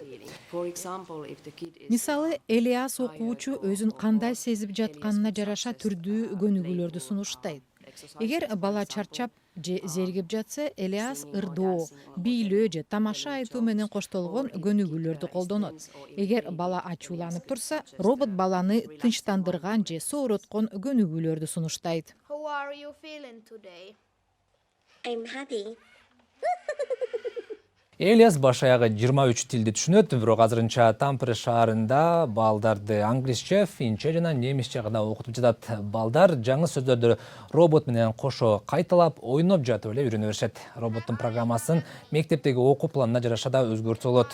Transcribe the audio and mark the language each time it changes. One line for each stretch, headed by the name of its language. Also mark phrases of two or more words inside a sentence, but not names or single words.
Kyrgyz: Мисалы, Элиас окуучу өзүн кандай сезип жатканына жараша түрдүү көнүгүүлөрдү сунуштайт. Эгер бала чарчап же зеригип жатса, Элиас ырдоо, бийлөө же тамаша айтуу менен коштолгон көнүгүүлөрдү колдонот. Эгер бала ачууланып турса, робот баланы тынчтандырган же соороткон көнүгүүлөрдү сунуштайт.
English: How are you feeling today? I'm happy.
Kyrgyz: Элиас баш аягы 23 тилди түшүнөт, бирок азырынча Тампере шаарында балдарды англисче, финче жана немисче гана окутуп жатат. Балдар жаңы сөздөрдү робот менен кошо кайталап, ойноп жатып эле үйрөнө беришет. Роботтун программасын мектептеги окуу планына жараша да өзгөртсө болот.